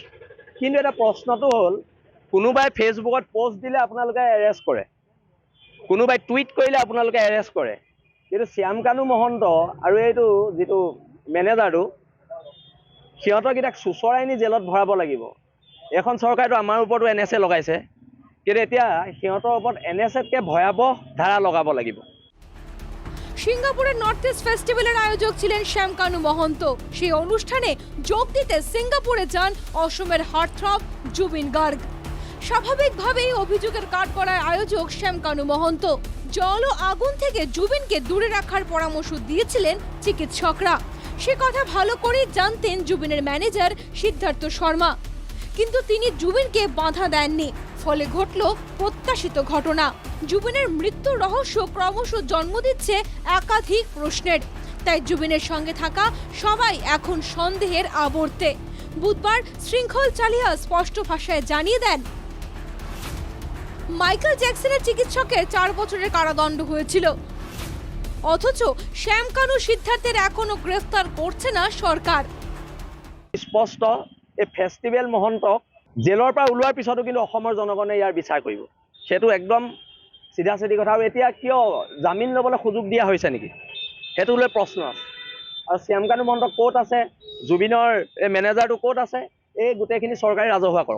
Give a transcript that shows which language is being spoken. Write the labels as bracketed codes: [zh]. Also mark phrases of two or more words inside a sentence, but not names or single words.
[as] কিন্তু এটা প্ৰশ্নটো হ'ল, কোনোবাই ফেচবুকত পোষ্ট দিলে আপোনালোকে এৰেষ্ট কৰে, কোনোবাই টুইট কৰিলে আপোনালোকে এৰেষ্ট কৰে, কিন্তু শ্যামকানু মহন্ত আৰু এইটো যিটো মেনেজাৰটো সিহঁতকেইটাক চুচৰাই নি জেলত ভৰাব লাগিব। এখন চৰকাৰেতো আমাৰ ওপৰতো NSA লগাইছে, কিন্তু এতিয়া সিহঁতৰ ওপৰত NSAতকৈ ভয়াৱহ ধাৰা লগাব লাগিব। [bn] সিঙ্গাপুরের নর্থ ইস্ট ফেস্টিভ্যালের আয়োজক ছিলেন শ্যামকানু মহন্ত। সেই অনুষ্ঠানে যোগ দিতে সিঙ্গাপুরে যান অসমের হার্টথ্রব জুবিন গার্গ। স্বাভাবিকভাবেই অভিযোগের কাঠগড়ায় আয়োজক শ্যামকানু মহন্ত। জল ও আগুন থেকে জুবিনকে দূরে রাখার পরামর্শ দিয়েছিলেন চিকিৎসকরা। সে কথা ভালো করেই জানতেন জুবিনের ম্যানেজার সিদ্ধার্থ শর্মা, কিন্তু তিনি জুবিনকে বাধা দেননি। ফলে ঘটল প্রত্যাশিত ঘটনা। জুবিনের মৃত্যুর রহস্য ক্রমশ জন্ম দিচ্ছে একাধিক প্রশ্নের। তাই জুবিনের সঙ্গে থাকা সবাই এখন সন্দেহের আবর্তে। বুধবার শৃঙ্খল চালিয়া স্পষ্ট ভাষায় জানিয়ে দেন, মাইকেল জ্যাকসনের চিকিৎসকের 4 বছরের কারাদণ্ড হয়েছিল, অথচ শ্যামকানু সিদ্ধার্থের এখনো গ্রেফতার করছে না সরকার। [as] স্পষ্ট এই ফেষ্টিভেল মহন্তক জেলৰ পৰা ওলোৱাৰ পিছতো কিন্তু অসমৰ জনগণে ইয়াৰ বিচাৰ কৰিব, সেইটো একদম চিধা চিধি কথা। আৰু এতিয়া কিয় জামিন ল'বলৈ সুযোগ দিয়া হৈছে নেকি, সেইটো লৈ প্ৰশ্ন আছে। আৰু শ্যামকানু মহন্ত ক'ত আছে, জুবিনৰ এই মেনেজাৰটো ক'ত আছে, এই গোটেইখিনি চৰকাৰে ৰাজহুৱা কৰক।